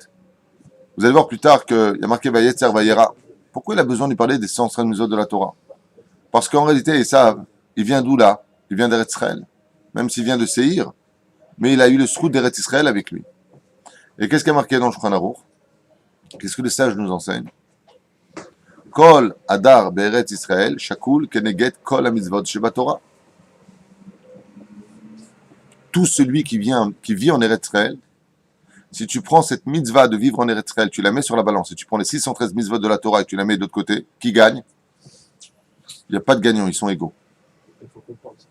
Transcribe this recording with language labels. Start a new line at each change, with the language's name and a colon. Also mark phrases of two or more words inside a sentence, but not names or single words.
French: Vous allez voir plus tard qu'il y a marqué
Hebrew: ויצר ויירא.
French: Pourquoi il a besoin de parler des 113 mitzvot de la Torah? Parce qu'en réalité, ils savent, il vient d'où là? Il vient d'
Hebrew: ארץ ישראל.
French: Même s'il vient de Seir, mais il a eu le srout d'
Hebrew: ארץ ישראל
French: avec lui. Et qu'est-ce qui est marqué dans le Shulchan Aruch? Qu'est-ce que les sages nous enseignent?
Hebrew: כל הדר בארץ ישראל, שקול כנגד כל המצוות שבתורה.
French: Tout celui qui vit en
Hebrew: ארץ ישראל,
French: si tu prends cette mitzvah de vivre en
Hebrew: ארץ ישראל,
French: tu la mets sur la balance, et tu prends les 613 mitzvot de la Torah et tu la mets de l'autre côté, qui gagne? Il n'y a pas de gagnant, ils sont égaux. Il faut comprendre ça.